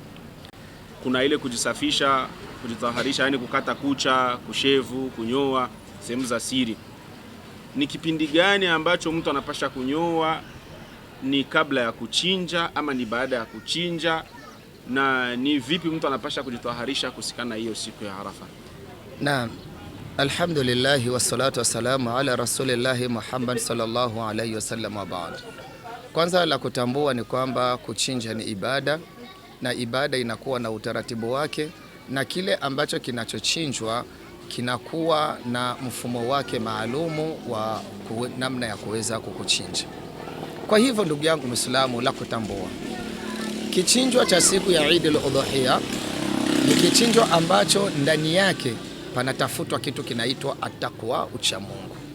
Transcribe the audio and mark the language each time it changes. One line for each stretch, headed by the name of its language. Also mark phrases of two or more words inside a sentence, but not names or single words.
Swahili: Kuna ile kujisafisha, kujitaharisha, yani kukata kucha, kushevu, kunyoa sehemu za siri. Ni kipindi gani ambacho mtu anapasha kunyoa? Ni kabla ya kuchinja ama ni baada ya kuchinja? Na ni vipi mtu anapasha kujitaharisha kusikana hiyo siku ya Arafa? Naam.
Arabic: الحمد لله والصلاة والسلام على رسول الله محمد صلى الله عليه وسلم وبعد.
Swahili: Kwanza la kutambua ni kwamba kuchinja ni ibada, na ibada inakuwa na utaratibu wake, na kile ambacho kinachochinjwa kinakuwa na mfumo wake maalumu wa namna ya kuweza kukuchinja. Kwa hivyo ndugu yangu Muislamu, la kutambua, kichinjwa cha siku ya Eid al-Udhuhiya ni kichinjwa ambacho ndani yake panatafutwa kitu kinaitwa at-taqwa, ucha Mungu.